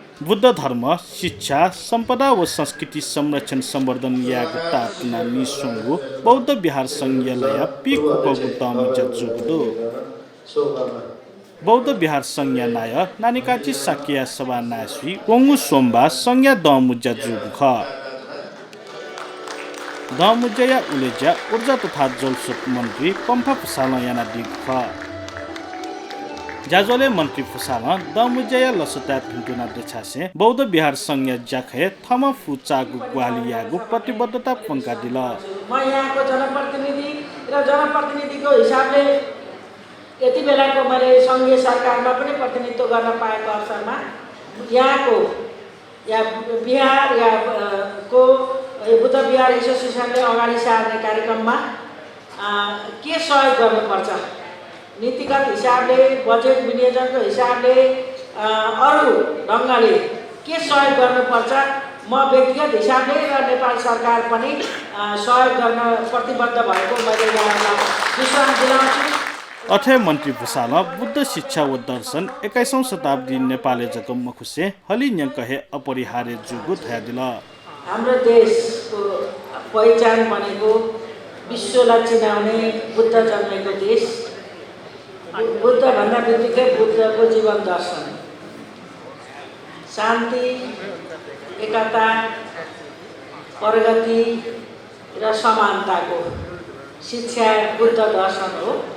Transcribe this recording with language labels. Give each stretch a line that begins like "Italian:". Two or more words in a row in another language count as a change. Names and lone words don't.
Newari: बुद्ध धर्म शिक्षा सम्पदा व संस्कृति संरक्षण सम्वर्धन याग तातना निसुंगु बौद्ध विहार संघीयलय पिकुपगु दमुजा जुगुदु बौद्ध विहार संज्ञा नाय नानिकाची साकिया सभा नासुई वंगु सोमबा संज्ञा दमुजा जुगु ख दमुजया उलेजा ऊर्जा तथा जलस्रोत मन्त्री पम्फा फुसाल याना दिगु ख जाजोले मन्त्री फुसाल दमुजया लसुता भिन्टुना देछासे बौद्ध विहार संज्ञा जाखे थम फुचागु ग्वालियागु प्रतिबद्धता पंका दिल
Nepali: म यहाँको जनप्रतिनिधि र जनप्रतिनिधिको हिसाबले यति बेलाको मैले संघीय सरकारमा पनि प्रतिनिधित्व गर्न पाएको अवसरमा यहाँको या बिहार या को बुद्ध विहार एसोसिएसनले अगाडि सार्ने कार्यक्रममा के सहयोग गर्नुपर्छ, नीतिगत हिसाबले बजेट विनियोजनको हिसाबले अरू ढङ्गले के सहयोग गर्नुपर्छ, म व्यक्तिगत हिसाबले र नेपाल सरकार पनि सहयोग गर्न प्रतिबद्ध भएको मैले यहाँलाई विश्वास दिलाउँछु।
Newari: अथे मन्त्री भुसाल बुद्ध शिक्षा व दर्शन 21औं शताब्दी नेपाली जगम मखुसे हलिन्य कहे अपरिहार्य जुगु थया दिल।
Nepali: हाम्रो देशको पहिचान भनेको विश्वलाई चिनाउने बुद्ध जन्मेको देश। बुद्ध भन्दा बित्तिकै बुद्धको जीवन दर्शन, शान्ति, एकता, प्रगति र समानताको शिक्षा बुद्ध दर्शन हो।